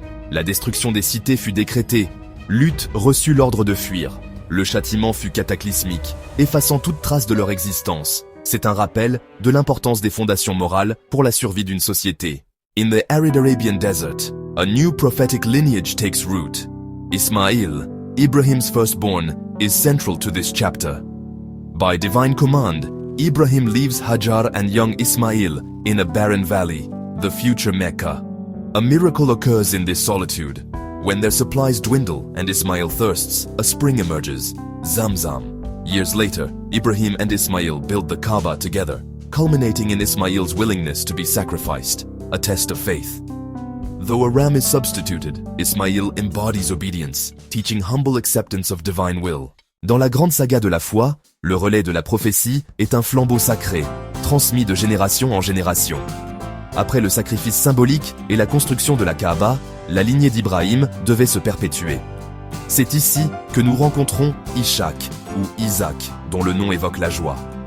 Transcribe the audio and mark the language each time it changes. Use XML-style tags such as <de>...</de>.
<fr>La destruction des cités fut décrétée. Luth reçut l'ordre de fuir. Le châtiment fut cataclysmique, effaçant toute trace de leur existence. C'est un rappel de l'importance des fondations morales pour la survie d'une société.</fr> <en>In the arid Arabian desert, a new prophetic lineage takes root. Ismail, Ibrahim's firstborn, is central to this chapter. By divine command, Ibrahim leaves Hajar and young Ismail in a barren valley, the future Mecca. A miracle occurs in this solitude. When their supplies dwindle and Ismail thirsts, a spring emerges, Zamzam. Years later, Ibrahim and Ismail build the Kaaba together, culminating in Ismail's willingness to be sacrificed, a test of faith. Though a ram is substituted, Ismail embodies obedience, teaching humble acceptance of divine will.</en> <fr>Dans la grande saga de la foi, le relais de la prophétie est un flambeau sacré, transmis de génération en génération. Après le sacrifice symbolique et la construction de la Kaaba, la lignée d'Ibrahim devait se perpétuer. C'est ici que nous rencontrons Ishaq, ou Isaac, dont le nom évoque la joie.</fr>